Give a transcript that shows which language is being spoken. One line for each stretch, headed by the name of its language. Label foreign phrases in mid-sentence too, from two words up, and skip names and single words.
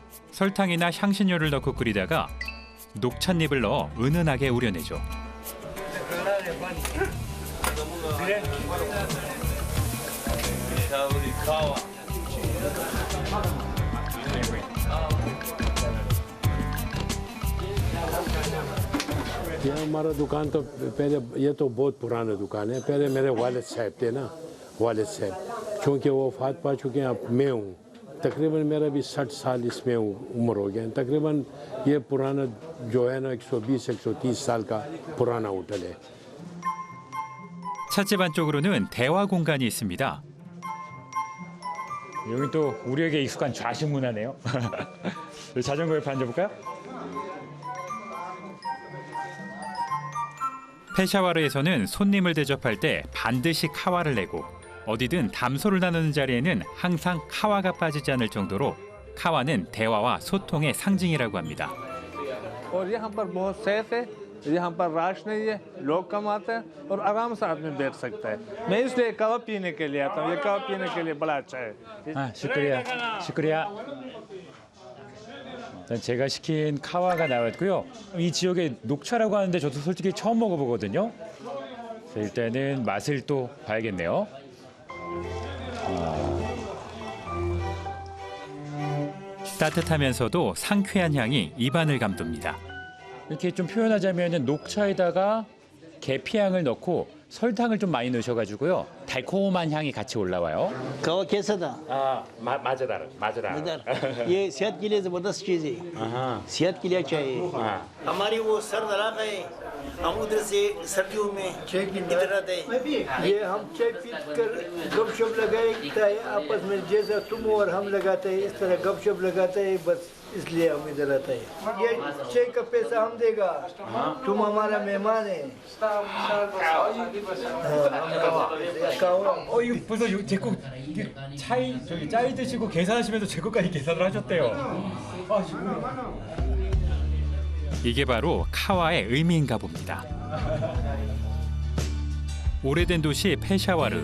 Korean: 설탕이나 향신료를 넣고 끓이다가 녹찻잎을 넣어 은은하게 우려내죠.
Urdu: یہ ہمارا دکان تو پہلے یہ تو بہت پرانا دکان ہے پہلے میرے والد صاحب تھے نا والد صاحب کیونکہ وہ وفات پا چکے ہیں اب میں ہوں تقریباً میرا بھی 60 سال اس میں عمر ہو گیا تقریباً یہ پرانا جو ہے نا 120-130 سال کا پرانا ہوٹل ہے
Korean: 찻집 안쪽으로는 대화 공간이 있습니다. 여기 또 우리에게 익숙한 좌식 문화네요. 자전거 옆에 앉아볼까요? 페샤와르에서는 손님을 대접할 때 반드시 카와를 내고 어디든 담소를 나누는 자리에는 항상 카와가 빠지지 않을 정도로 카와는 대화와 소통의 상징이라고 합니다.
Urdu: اور یہاں پر بہت سیف ہے یہاں پر رش نہیں ہے لوگ کم آتے ہیں اور آرام سے آدمی بیٹھ سکتا ہے میں اس لیے قہوہ پینے کے لیے آتا ہوں یہ قہوہ پینے کے لیے بڑا اچھا ہے شکریہ۔ شکریہ.
Korean: 일단 제가 시킨 카와가 나왔고요. 이 지역의 녹차라고 하는데 저도 솔직히 처음 먹어보거든요. 그래서 일단은 맛을 또 봐야겠네요. 따뜻하면서도 상쾌한 향이 입안을 감돕니다. 이렇게 좀 표현하자면 녹차에다가 계피향을 넣고 설탕을 좀 많이 넣으셔가지고요. 달콤한 향이 같이 올라와요.
Urdu: کہو کیسا تھا 마저다르. ادھر یہ صحت کے لیے زبردست چیز ہے صحت کے لیے چاہیے ہماری وہ سرد علاقہ ہے ہم ادھر سے سردیوں میں ادھر آتے ہیں یہ ہم چائے پی کر گپ شپ لگاتے ہیں آپس میں، جیسا تم اور ہم لگاتے ہیں اس طرح گپ شپ لگاتے ہیں، بس اس لیے ہم ادھر آتے ہیں. یہ چائے کا پیسہ ہم دے گا، تم ہمارا مہمان ہے.
Korean: 이거 벌써 제거 차이 저기 짜이 드시고 계산하시면서 제 것까지 계산을 하셨대요. 이게 바로 카와의 의미인가 봅니다. 오래된 도시 페샤와르.